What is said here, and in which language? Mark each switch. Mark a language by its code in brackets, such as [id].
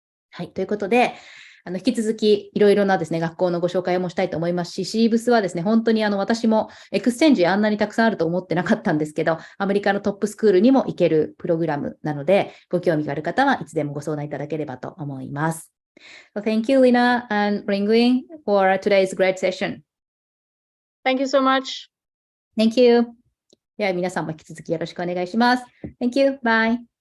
[ja] はい、ということで、引き続きいろいろなですね、学校のご紹介もしたいと思いますし、シーブスはですね、本当に私もエクスチェンジあんなにたくさんあると思ってなかったんですけど、アメリカのトップスクールにも行けるプログラムなので、ご興味がある方はいつでもご相談いただければと思います。 [en] So thank you, Lina and Ringling, for today's great session. Thank you so much. Thank you. [ja] では皆さんも引き続きよろしくお願いします。 [en] Thank you. Bye.